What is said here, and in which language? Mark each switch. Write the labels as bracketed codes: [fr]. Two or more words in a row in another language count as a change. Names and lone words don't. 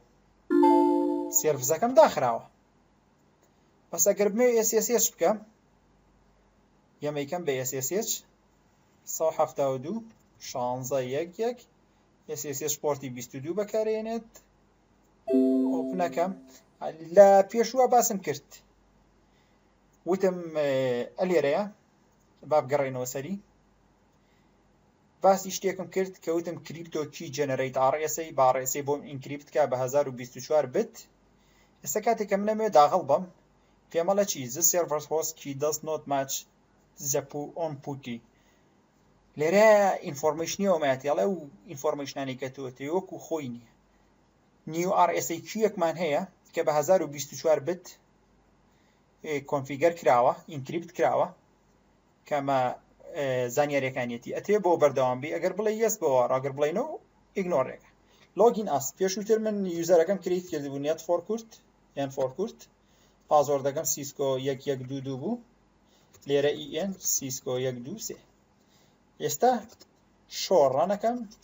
[ckb] سێرڤزەکەم داخراوە بەس ئەگەر بمەوێت SSH بکەم یەمەیکەم بە SSH 172 16 11 SSH پۆرتی 22 بەکارێنێت ئۆپنەکەم لە پێشووە باسم کرد وتم ئەلێرەیە با بگەڕێنەوە سەری باسی شتێکم کرد کە وتم [en] crypto key generate RSA [ckb] با RSA بۆم ئینکریپت کە بە 1024 بت ئێستا کاتێک کە منەمێ داغڵ بم پێمەڵە چی [en] the server host key does not match the on putty [ckb] لێرە ئینفۆرمێشنی ئەومایەتیاڵە و ئینفۆرمێشنانی کە تۆ وەکو خۆی نییە [en] new RSA [ckb] کیەکمان هەیە کە بە 1024 بت کۆنفیگەر کراوە ئینکریپت کراوە کەمە زانیاریەکانیەتی ئەتێ بۆ بەردەوام بی ئەگەر بڵێ یەس بەوە ڕاگەر بڵێنەوە ئیگنۆڕێکە [en] login as [ckb] پێشووتر من یوزەرەکەم کریت کردبوو [en] net for kurt [ckb] یان [en] for kurt [ckb] پازۆردەکەم سیسکۆ 112 بوو لێرە EN سیسکۆ 123 ئێستا شۆ ڕەنەکەم